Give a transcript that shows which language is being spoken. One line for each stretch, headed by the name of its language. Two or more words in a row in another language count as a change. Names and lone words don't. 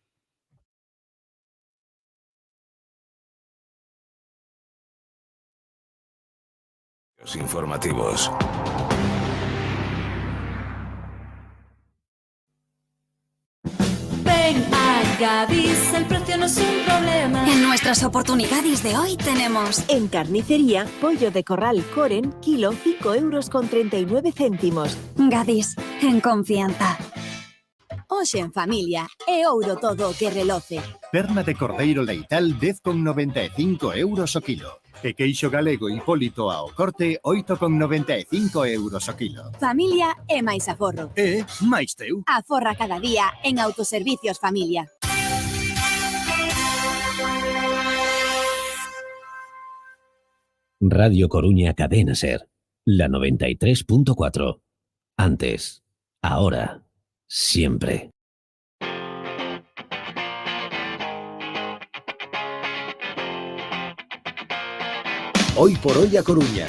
Spanish: Informativos. Ven a Gadis, el precio no es un problema. En nuestras oportunidades de hoy tenemos... En carnicería, pollo de corral Coren, kilo 5,39 €. Gadis, en confianza.
Galician: Hoxe en familia, é ouro todo o que reloce. Perna de cordeiro leital 10,95 € o kilo. E queixo galego Hipólito ao corte 8,95 € o kilo. Familia é máis aforro. E máis teu. Aforra cada día en Autoservicios Familia.
Spanish: Radio Coruña Cadena SER, la 93.4. Antes, ahora, siempre. Hoy por hoy a Coruña.